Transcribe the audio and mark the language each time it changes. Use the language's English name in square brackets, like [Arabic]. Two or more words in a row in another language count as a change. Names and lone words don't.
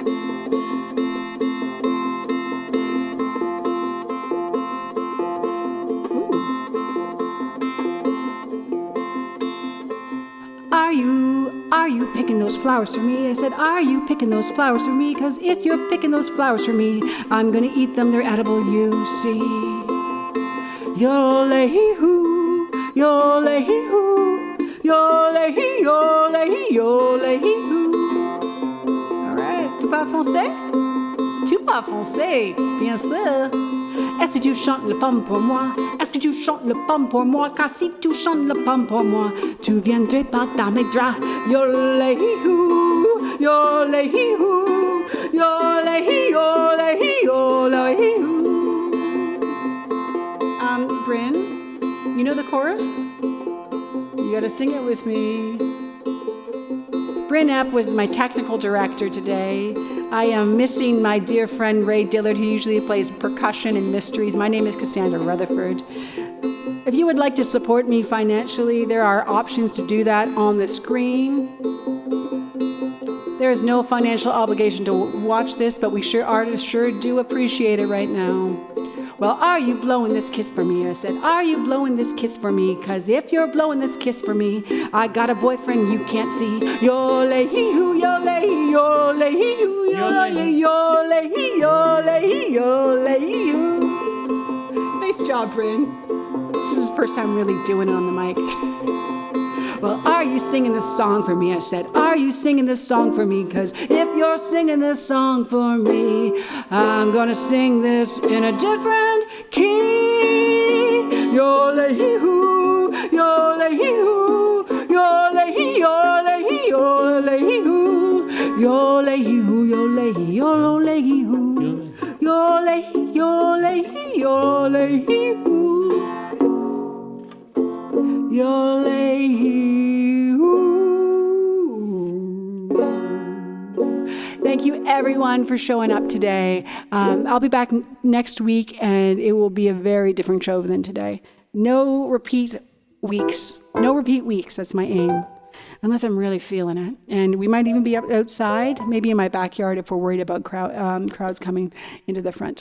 [English] Are you picking those flowers for me? I said, are you picking those flowers for me? 'Cause if you're picking those flowers for me, I'm gonna eat them, they're edible, you see. Yo-le-hee-hoo, yo-le-hee-hoo, yo-le-hee, yo-le-hee, yo-le-hee-hoo. All right, [French] tu parles français? Tu parles français, bien sûr. Est-ce que tu chantes le pomme pour moi? Est-ce que tu chantes le pomme pour moi? Car si tu chantes le pomme pour moi, tu viendrais pas dans mes draps. Yo-le-hee-hoo, yo-le-hee-hoo, yo-le-hee, yo-le-hee, yo-le-hee-hoo. [English] Bryn, you know the chorus? You gotta sing it with me. Wurlitzer was my technical director today. I am missing my dear friend Ray Dillard, who usually plays percussion and mysteries. My name is Cassandra Rutherford. If you would like to support me financially, there are options to do that on the screen. There is no financial obligation to watch this, but artists sure do appreciate it right now. Well, are you blowing this kiss for me? I said, are you blowing this kiss for me? 'Cause if you're blowing this kiss for me, I got a boyfriend you can't see. Yo-le-hee-hoo, yo-le-hee, yo-le-hee-hoo, yo-le-hee, yo-le-hee, yo-le-hee, yo-le-hee-hoo. Nice job, Bryn. This is the first time really doing it on the mic. Well, are you singing this song for me? I said, are you singing this song for me? 'Cause if you're singing this song for me, I'm gonna sing this in a different key. Yo-le-hee-hoo, yo-le-hee-hoo, yo-le-hee, yo-le-hee, yo-le-hee-hoo, yo-le-hee-hoo, yo-le-hee, yo-le-hee-hoo, yo-le-hee, yo-le-hee, yo-le-hee-hoo, yo-le-hee-hoo. Thank you, everyone, for showing up today. I'll be back next week, and it will be a very different show than today. No repeat weeks. No repeat weeks. That's my aim, unless I'm really feeling it. And we might even be outside, maybe in my backyard if we're worried about crowds coming into the front.